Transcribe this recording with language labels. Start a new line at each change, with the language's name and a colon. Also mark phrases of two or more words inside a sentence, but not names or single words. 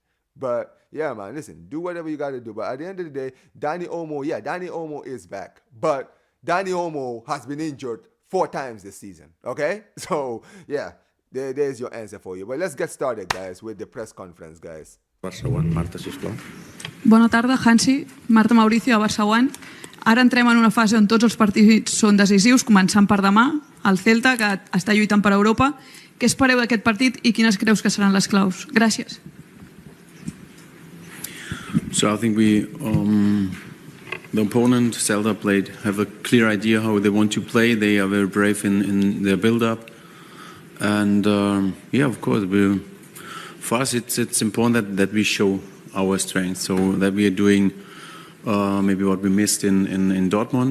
English: But yeah, man, listen, do whatever you got to do. But at the end of the day, Dani Olmo is back. But Dani Olmo has been injured 4 times this season, okay? So, yeah, there's your answer for you. But let's get started, guys, with the press conference, guys.
Catalan: Barça One, Marta, sisplau. Bona tarda, Hansi. Marta Mauricio, a Barça One. Ara entrem en una fase on tots els partits són decisius, començant per demà, el Celta, que està lluitant per Europa. Què espereu d'aquest partit i quines creus que seran les claus? Gràcies.
English: So I think the opponent, Celta, have a clear idea how they want to play. They are very brave in their build-up. And of course, for us it's important that we show our strength, so that we are doing maybe what we missed in Dortmund.